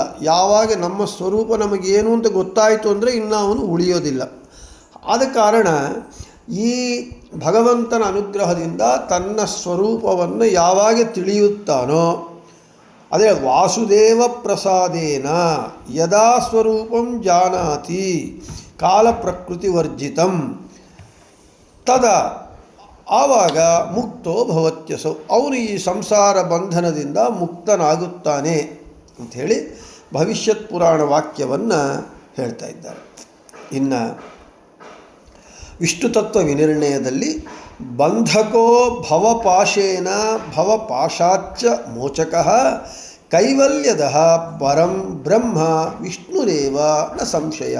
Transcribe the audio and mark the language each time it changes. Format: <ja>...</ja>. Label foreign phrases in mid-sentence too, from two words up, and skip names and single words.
<kn>ಯಾವಾಗ ನಮ್ಮ ಸ್ವರೂಪ ನಮಗೇನು ಅಂತ ಗೊತ್ತಾಯಿತು ಅಂದರೆ ಇನ್ನು ಅವನು ಉಳಿಯೋದಿಲ್ಲ. ಆದ ಕಾರಣ ಈ ಭಗವಂತನ ಅನುಗ್ರಹದಿಂದ ತನ್ನ ಸ್ವರೂಪವನ್ನು ಯಾವಾಗ ತಿಳಿಯುತ್ತಾನೋ ಅದೇ</kn> <sa>ವಾಸುದೇವ ಪ್ರಸಾದೇನ ಯದಾ ಸ್ವರೂಪಂ ಜಾನಾತಿ ಕಾಲ ಪ್ರಕೃತಿ ವರ್ಜಿತಂ ತದಾ</sa> <kn>ಆವಾಗ</kn> <sa>ಮುಕ್ತೋ ಭವತ್ಯಸೌ,</sa> <kn>ಅವನು ಈ ಸಂಸಾರ ಬಂಧನದಿಂದ ಮುಕ್ತನಾಗುತ್ತಾನೆ ಅಂಥೇಳಿ ಭವಿಷ್ಯತ್ ಪುರಾಣ ವಾಕ್ಯವನ್ನು ಹೇಳ್ತಾ ಇದ್ದಾರೆ. ಇನ್ನು ವಿಷ್ಣು ತತ್ವ ವಿನಿರ್ಣಯದಲ್ಲಿ</kn> <sa>ಬಂಧಕೋ ಭವಪಾಶೇನ ಭವಪಾಶಾಚ್ಚ ಮೋಚಕಃ ಕೈವಲ್ಯದ ಪರಂ ಬ್ರಹ್ಮ ವಿಷ್ಣುರೇವ ನ ಸಂಶಯ.</sa>